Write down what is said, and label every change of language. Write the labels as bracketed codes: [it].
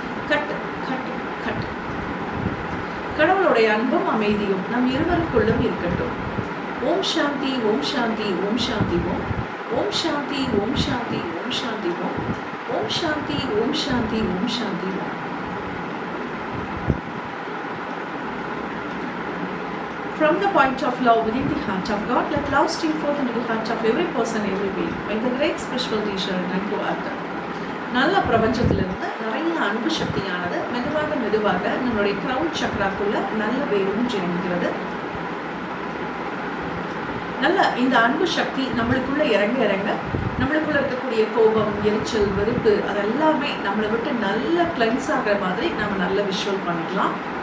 [ta] Cut cut cut. கடவுளுடைய அன்பும் அமைதியும் நம் இருவருக்குள்ளும் இருக்கட்டும். [sa] ஓம் சாந்தி, ஓம் சாந்தி, ஓம் சாந்தி, ஓம் ஓம் சாந்தி, ஓம் சாந்தி, ஓம் சாந்தி, ஓம் ஓம் சாந்தி, ஓம் சாந்தி, ஓம் சாந்தி, ஓம். [en] From the point of love within the heart of God, let love stream forth into the heart of every person, every being. May the great spiritual teacher return to earth. [ta] நல்ல பிரபஞ்சத்திலிருந்து நிறைய அன்பு சக்தியானது மெதுவாக மெதுவாக நம்மளுடைய கிரவுன் சக்கராக்குள்ள நல்ல வேரூன்றி இறங்குகிறது. நல்ல இந்த அன்பு சக்தி நம்மளுக்குள்ள இறங்க இறங்க நம்மளுக்குள்ள இருக்கக்கூடிய கோபம், எரிச்சல், வெறுப்பு அதெல்லாமே நம்மளை விட்டு நல்ல கிளென்ஸ் ஆகிற மாதிரி நம்ம நல்ல விஷுவல் பண்ணிக்கலாம்.